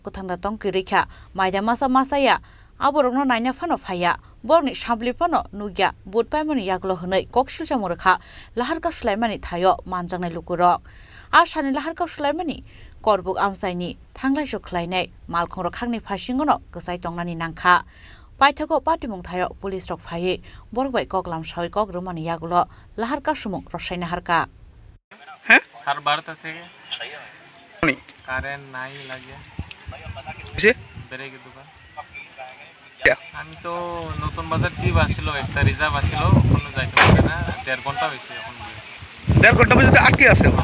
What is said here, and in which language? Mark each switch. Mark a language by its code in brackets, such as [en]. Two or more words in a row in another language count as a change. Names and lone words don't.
[trp] कुथांदा तंकि रैखा माइदा मासाया आबरकनो नायना फानो फाया बरनि सामब्लि फानो नुगिया बुटबाइमनि यागलो हनै ककसिलजा मरखा लाहारका सुलाइमानि थायो मानजांनाय लुकुरक आसानि लाहारका सुलाइमानि करबुक आमसाइनि थांलाय जोख्लायनाय मालखंरक खागनि फाइसिंनो गोसाय तंनानि नांखा पाइथाको पाटिमुं थायो पुलिस रक फाये बरबाय कगलाम सावै कग रुमानि यागलो लाहारका सुमुं रसायना हारका [bn] সাড়ে 12টা থেকে কারেন্ট নাই লাগে ব্রেকের দোকান আমি তো নতুন বাজার টিপ আসছিল একটা রিজার্ভ আসছিল ওখানে যাইতে পারে না 1.5 ঘন্টা হয়েছে এখন 1.5 ঘন্টা পর্যন্ত আটকে আছে